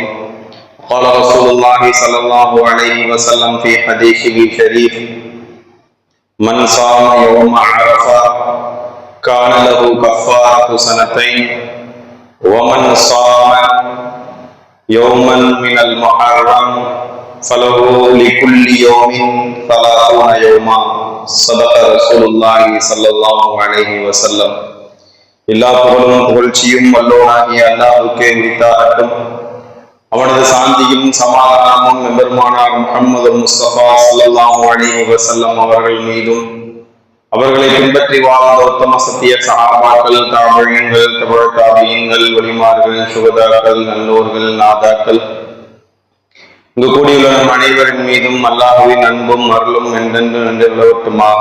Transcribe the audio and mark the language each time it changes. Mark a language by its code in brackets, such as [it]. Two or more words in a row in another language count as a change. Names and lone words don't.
[ar] قال رسول الله صلى الله عليه وسلم في حديثه الشريف: من صام يوم عرفة كان له كفارة سنتين، ومن صام يوما من المحرم فله لكل يوم 30 يوما. صدق رسول الله صلى الله عليه وسلم. [ta] எல்லா புகழும் புகழ்ச்சியும் வல்லோனாகிய அல்லாஹ்வுக்கே உரித்தாகட்டும். அவனது சாந்தியும் சமாதானமும் எம்பெருமானார் முஹம்மது முஸ்தபா [ar] صلى الله عليه وسلم [ta] அவர்கள் மீதும், அவர்களை பின்பற்றி வாழ்ந்த உத்தம சத்திய சஹாபாக்கள், தாபிஈன்கள், தபஅ தாபிஈன்கள், வலிமார்கள், சுஹதாக்கள், நல்லோர்கள், நாதாக்கள், இங்கு கூடியுள்ள நம் அனைவரின் மீதும் அல்லாஹ்வின் அன்பும் அருளும் என்றென்று நிலவட்டுமாக.